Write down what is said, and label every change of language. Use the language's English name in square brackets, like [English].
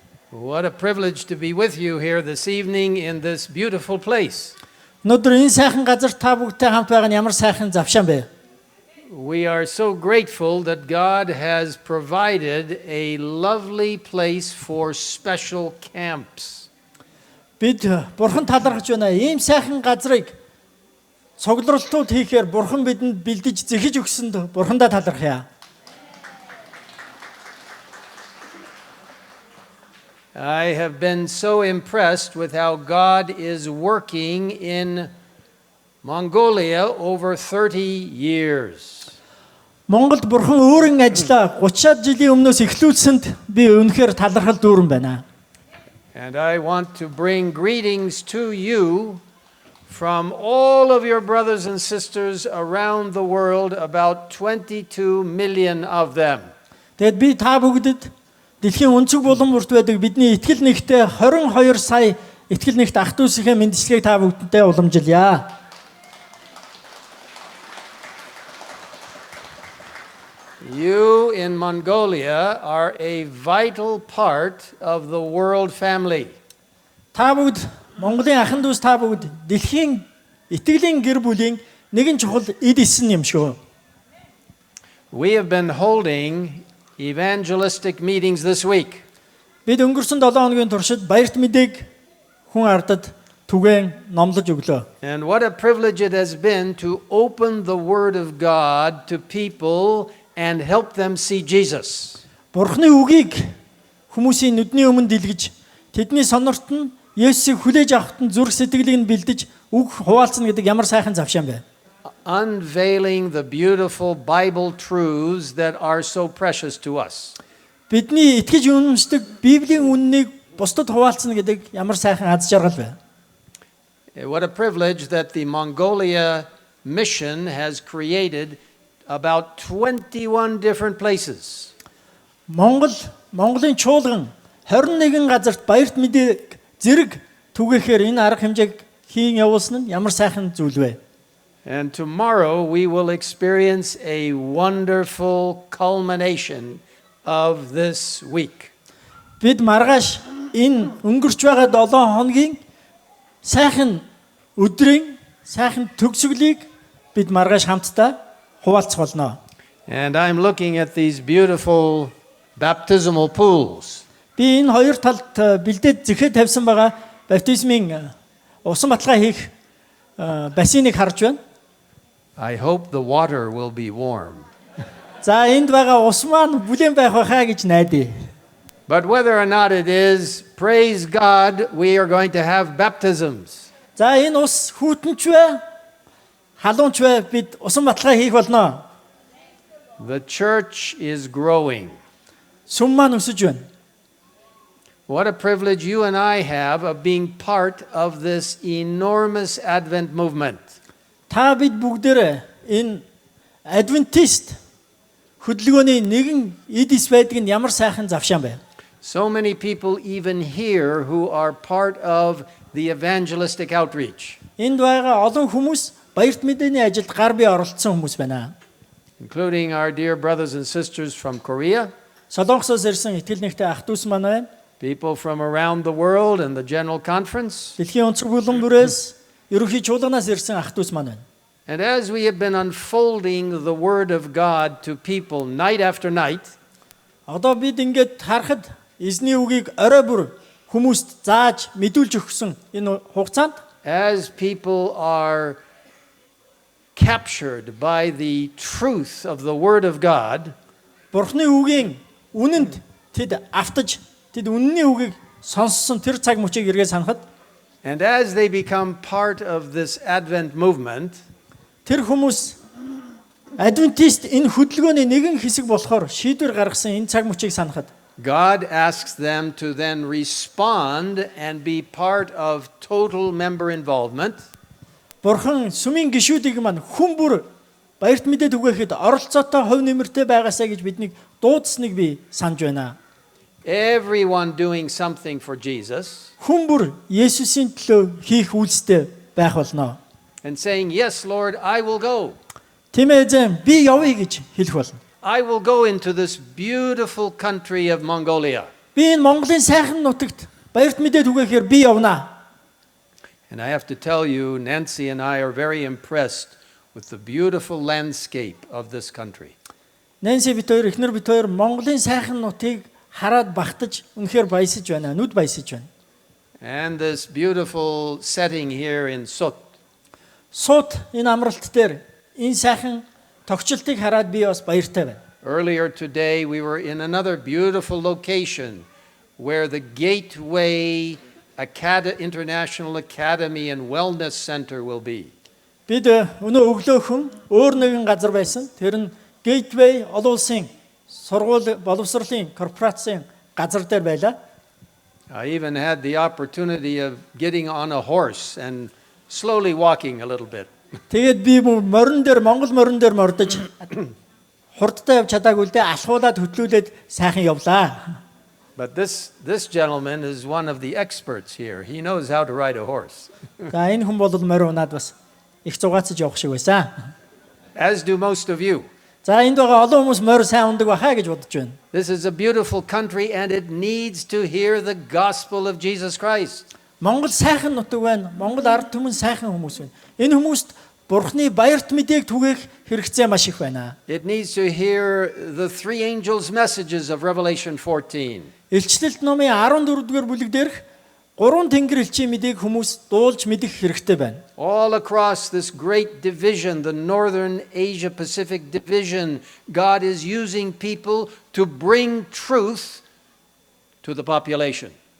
[English] What a privilege to be with you here this evening in this beautiful place. [Mongolian] Өнөөдөр энэ сайхан газар та бүгдтэй хамт байгаа нь ямар сайхан завшаан бэ? [English] We are so grateful that God has provided a lovely place for special camps. [Mongolian] Бид Бурхан талархаж байна. Ийм сайхан газрыг цугларлтууд хийхээр Бурхан бидэнд бэлдэж зэхэж өгсөнд Бурхандаа талархъя. [English] I have been so impressed with how God is working in Mongolia over 30 years. [Mongolian] Монголд Бурхан өөрийн ажлаа 30-аад жилийн өмнөөс эхлүүлсэнд би үнэхээр талархал дүүрэн байна. [English] And I want to bring greetings to you from all of your brothers and sisters around the world, about 22 million of them. [Mongolian] Тэгэд би та бүгдэд дэлхийн өнцөг булан бүрт байдаг бидний итгэл нэгтээ 22 сая итгэл нэгт ах дүүсийнхээ мэндчилгээг та бүгдэнтэй уламжилъя. [English] You in Mongolia are a vital part of the world family. [Mongolian] Та бүгд Монголын ахын дүүс та бүгд дэлхийн итгэлийн гэр бүлийн нэгэн чухал эд эсэн юм шүү. [English] We have been holding evangelistic meetings this week. [Mongolian] Бид өнгөрсөн 7 хоногийн туршид баярт мэдээг хүн ардад түгээн номлож өглөө. [English] And what a privilege it has been to open the Word of God to people and help them see Jesus. [Mongolian] Бурхны үгийг хүмүүсийн нүдний өмнө дэлгэж тэдний сонорт нь Есүсийг хүлээж авахт нь зүрх сэтгэлийг нь бэлдэж үг хуваалцна гэдэг ямар сайхан завшаан бэ. [English] Unveiling the beautiful Bible truths that are so precious to us. [Mongolian] Бидний итгэж үнэмшдэг Библийн үннийг бусдад хуваалцна гэдэг ямар сайхан аз жаргал вэ. [English] What a privilege that the Mongolia mission has created about 21 different places. [Mongolian] Монголын чуулган 21 газарт баярт мэдээг зэрэг түгээхээр энэ арга хэмжээг хийн явуулсан нь ямар сайхан зүйл вэ. [English] And tomorrow we will experience a wonderful culmination of this week. [Mongolian] Бид маргааш энэ өнгөрч байгаа 7 хоногийн сайхан өдрийн сайхан төгсгөлийг бид маргааш хамтдаа хуваалцах болно. [English] And I'm looking at these beautiful baptismal pools. [Mongolian] Би энэ хоёр талд бэлдээд зэхэд тавьсан байгаа баптизмын усан баталгаа хийх бассейнийг харж байна. [English] I hope the water will be warm. [Mongolian] За энд байгаа ус маань бүлээн байх байхаа гэж найдаа. [English] But whether or not it is, praise God, we are going to have baptisms. [Mongolian] За энэ ус хүүтэнч вэ? Халуунч вэ? Бид усан баталгаа хийх болно. [English] The church is growing. [Mongolian] Сүм маань өсөж байна. [English] What a privilege you and I have of being part of this enormous Advent movement. [Mongolian] Та бид бүгдээрээ энэ Адвентист хөдөлгөөний нэгэн эдис байдаг нь ямар сайхан завшаан бэ. [English] So many people even here who are part of the evangelistic outreach, [Mongolian] Энд байгаа олон хүмүүс баярт мэдээний ажилд гар бие оролцсон хүмүүс байна. [English] including our dear brothers and sisters from Korea, [Mongolian] Солонгосоос ирсэн итгэл нэгтэй ах дүүс маань байна. [English] people from around the world and the General Conference. [Mongolian] Дэлхийн онцгой булан бүрээс ерөнхий чуулганаас ирсэн ах дүүс маань байна. [English] And as we have been unfolding the Word of God to people night after night, [Mongolian] Одоо бид ингээд харахад эзний үгийг орой бүр хүмүүст зааж мэдүүлж өгсөн энэ хугацаанд [English] as people are captured by the truth of the Word of God, [Mongolian] Бурхны үгийн үнэнд тэд автаж тэд үнний үгийг сонссон тэр цаг мөчийг эргээд санахад [English] and as they become part of this Advent movement, [Mongolian] тэр хүмүүс Адвентист энэ хөдөлгөөний нэгэн хэсэг болохоор шийдвэр гаргасан энэ цаг мөчийг санахад [English] God asks them to then respond and be part of total member involvement. [Mongolian] Бурхан сүмийн гишүүдийг маань хүн бүр баярт мэдээ түгээхэд оролцоотой хувь нэмэртэй байгаасаа гэж биднийг дуудсныг би санаж байна. [English] Everyone doing something for Jesus [Mongolian] Хүн бүр Есүсийн төлөө хийх үйлстэй байх болно. [English] and saying, "Yes, Lord, I will go. [Mongolian] Тэмээзэн би явъя гэж хэлэх болно. [English] I will go into this beautiful country of Mongolia." [Mongolian] Би энэ Монголын сайхан нутагт баярт мэдээ түгээхээр би явна. [English] And I have to tell you, Nancy and I are very impressed with the beautiful landscape of this country. [Mongolian] Нэнси бит хоёр эхнэр бит хоёр Монголын сайхан нутгийг хараад багтаж үнэхээр баясаж байна. Нүд баясаж байна. [English] And this beautiful setting here in Sut. [Mongolian] Сууд энэ амралт дээр энэ сайхан тогтчлтыг хараад би бас баяртай байна. [English] Earlier today, we were in another beautiful location where the Gateway International Academy and Wellness Center will be. [Mongolian] Бид өнөө өглөөхөн өөр нэгэн газар байсан. Тэр нь Gateway олон улсын сургууль боловсролын корпорацийн газар дээр байлаа. [English] I even had the opportunity of getting on a horse and slowly walking a little bit. [Mongolian] Тэгээд би Монгол морин дээр мордож хурдтай явж чадаагүй л дээ алхуулаад хөтлүүлээд сайхан явлаа. [English] But this gentleman is one of the experts here. He knows how to ride a horse. [Mongolian] За энэ хүн бол морин унаад бас их зугаацж явах шиг байсан. [English] As do most of you. [Mongolian] За энд байгаа олон хүмүүс морь сайн ундаг байхаа гэж бодож байна. [English] This is a beautiful country and it needs to hear the gospel of Jesus Christ. [Mongolian] Монгол сайхан нутаг байна. Монгол ард түмэн сайхан хүмүүс байна. Энэ хүмүүст Бурхны баярт мэдээг түгээх хэрэгцээ маш их байна. [English] It needs to hear the three angels' messages of Revelation 14. [Mongolian] Илчлэлт номын 14-р бүлэг дээрх гурван тэнгэр элчийн мэдээг хүмүүс дуулж мэдэх хэрэгтэй байна. [English] All across this great division, the Northern Asia Pacific division, God is using people to bring truth to the population.